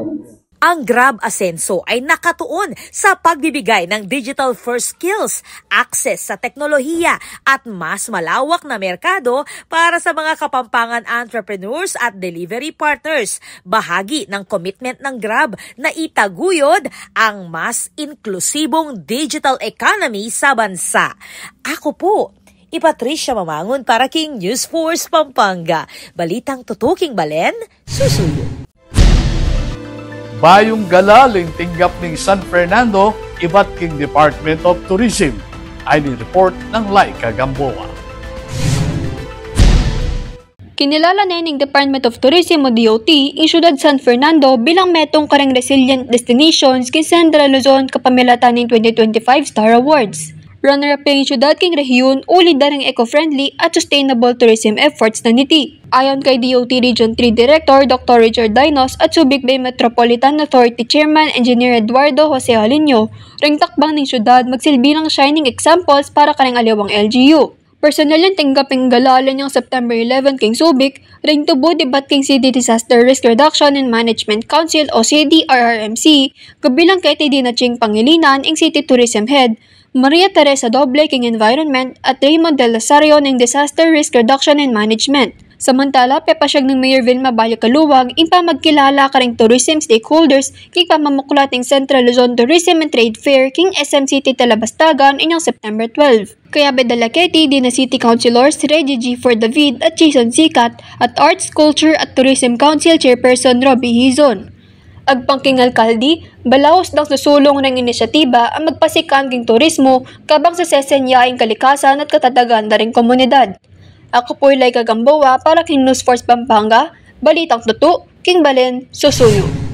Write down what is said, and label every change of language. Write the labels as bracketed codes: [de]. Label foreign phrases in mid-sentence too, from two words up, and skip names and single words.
[tl] Ang Grab Asenso ay nakatuon sa pagbibigay ng [en] digital first skills, [tl] access sa teknolohiya at mas malawak na merkado para sa mga Kapampangan entrepreneurs at [en] delivery partners. [tl] Bahagi ng commitment ng Grab na itaguyod ang mas inklusibong [en] digital economy [tl] sa bansa. [pam] Ako po, Patricia Mamangon para King News Force Pampanga. Balitang tutuking Balen, susuyo. Bayong galaling tinggap ng San Fernando, iba't king Department of Tourism. [tl] Ay report ng Laika Gamboa. Kinilala na ng Department of Tourism o DOT ang siyudad San Fernando bilang metong karang [en] resilient destinations [tl] kin Central Luzon kapamilatan ng 2025 Star Awards. [pam] Runner-up ang siyudad king rehiyon uli darang eco-friendly at [en] sustainable tourism efforts [pam] na niti. Ayon kay DOT Region 3 Director Dr. Richard Dinos at Subic Bay Metropolitan Authority Chairman Engineer Eduardo Jose Alinio, ring takbang ng siyudad magsilbi ng shining examples para karang alawang LGU. Personal yung tinggaping galalan yung September 11 king Subic, ring tubo debat king City Disaster Risk Reduction and Management Council o CDRRMC, kabilang kay Tidina Ching Pangilinan ang City Tourism Head, Maria Teresa Doble king Environment at Raymond Del Lazario ng Disaster Risk Reduction and Management. Samantala, pepasyag ng Mayor Vilma Balyacaluwag impa magkilala ka ring tourism stakeholders king pamamuklat ng Central Luzon Tourism and Trade Fair king SM City Talabastagan inyong September 12. Kaya bedalaketi din na City Councilors Reggie G. For David at Jason Sikat at Arts, Culture at Tourism Council Chairperson Robbie Hizon. Agpangking alkaldi, balaos daw susulong ng inisyatiba ang magpasikan king turismo kabang sa sesenyaing kalikasan at katatagan na ring komunidad. Ako po'y Laika Gamboa para king News Force Pampanga, Balitang Tutu, King Balen, Susuyo.